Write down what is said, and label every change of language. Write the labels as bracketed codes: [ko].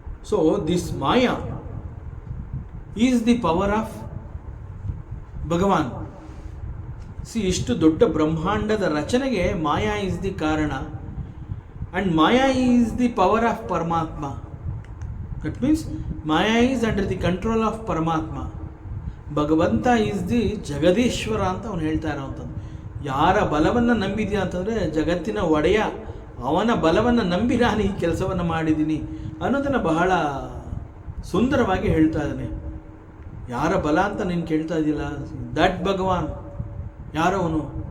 [en] So this maya is the power of Bhagwan. [kn] ಇಷ್ಟು ದೊಡ್ಡ ಬ್ರಹ್ಮಾಂಡದ ರಚನೆಗೆ ಮಾಯಾ [en] is the [kn] ಕಾರಣ. [en] And Maya is the power of Paramatma. That means Maya is under the control of Paramatma. [kn] ಭಗವಂತ [en] is the [kn] ಜಗದೀಶ್ವರ ಅಂತ ಅವನು ಹೇಳ್ತಾ ಇರೋವಂಥದ್ದು. ಯಾರ ಬಲವನ್ನು ನಂಬಿದ್ಯಾ ಅಂತಂದರೆ ಜಗತ್ತಿನ ಒಡೆಯ, ಅವನ ಬಲವನ್ನು ನಂಬಿ ನಾನು ಈ ಕೆಲಸವನ್ನು ಮಾಡಿದ್ದೀನಿ ಅನ್ನೋದನ್ನು ಬಹಳ ಸುಂದರವಾಗಿ ಹೇಳ್ತಾ ಇದ್ದಾನೆ. ಯಾರ ಬಲ ಅಂತ ನೀನು ಕೇಳ್ತಾ ಇದೆಯಲ್ಲ, ದಟ್ ಭಗವಾನ್. ಯಾರವನು?